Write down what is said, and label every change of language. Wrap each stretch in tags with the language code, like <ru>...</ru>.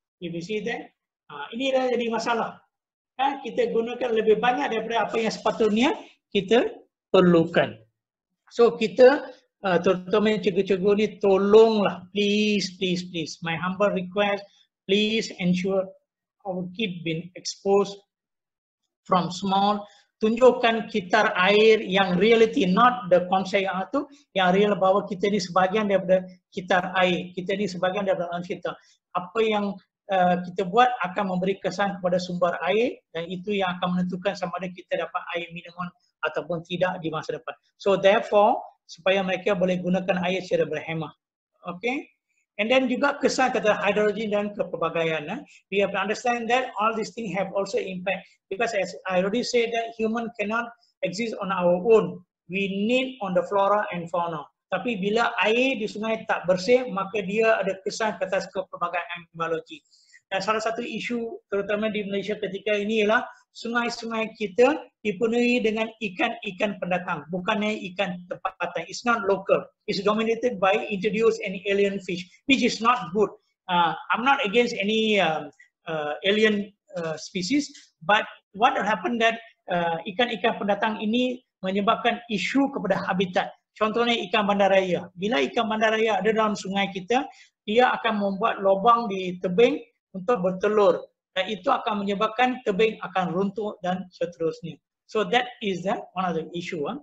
<en>If you see that,</en> <ms>ini dah jadi masalah. Kita gunakan lebih banyak daripada apa yang sepatutnya kita perlukan. So kita, terutama cikgu-cikgu ni, tolonglah, please.</ms> <en>My humble request, please ensure our kid been exposed from small.</en> <ms>Tunjukkan kitar air yang reality,</ms> <en>not the</en> <ms>konsep yang real bahawa kita ni sebahagian daripada kitar air. Kita ni sebahagian daripada alam kita. Apa yang kita buat akan memberi kesan kepada sumber air, dan itu yang akan menentukan sama ada kita dapat air minuman ataupun tidak di masa depan.</ms> <en>So therefore,</en> <ms>supaya mereka boleh gunakan air secara berhemah. Okay?</ms> <en>And then</en> <ms>juga kesan kata hidrogen dan kepelbagaian.</ms> <en>We have to understand that all these things have also impact, because as I already said that human cannot exist on our own. We need on the flora and fauna.</en> <ms>Tapi bila air di sungai tak bersih, maka dia ada kesan ke atas kepelbagaian biologi. Dan salah satu isu terutama di Malaysia ketika ini ialah sungai-sungai kita dipenuhi dengan ikan-ikan pendatang, bukannya ikan tempatan.</ms> <en>It's not local. It's dominated by introduced and alien fish, which is not good. I'm not against any alien species, but what happened that</en> <ms>ikan-ikan pendatang ini menyebabkan isu kepada habitat. Contohnya ikan bandaraya. Bila ikan bandaraya ada dalam sungai kita, dia akan membuat lubang di tebing untuk bertelur. Dan itu akan menyebabkan tebing akan runtuh dan seterusnya.</ms> <en>So that is one of the issue.</en>